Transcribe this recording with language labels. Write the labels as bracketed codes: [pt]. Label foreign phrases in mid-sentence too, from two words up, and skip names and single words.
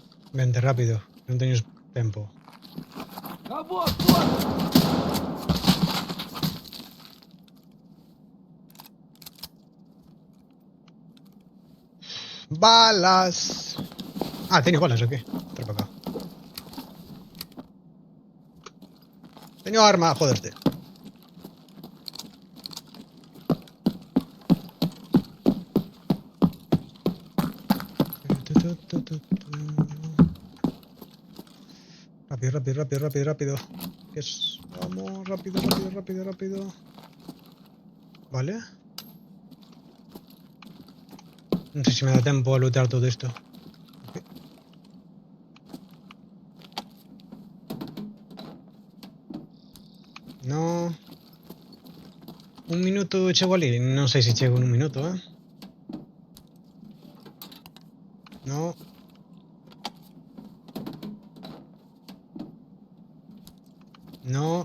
[gl] Vente rápido, non teño tempo. [ru] А вот! [gl] Balas. Ah, teño balas aquí. [es] Trae para acá. [gl] Teño arma, joderte. [es] Rápido, rápido, rápido, rápido, rápido. ¿Qué es? Vamos, rápido, rápido, rápido, rápido. Vale. No sé si me da tiempo a lootear todo esto. Okay. No. [gl] Un minuto chego ali. Non sei se chego en un minuto, eh. [es] No. No.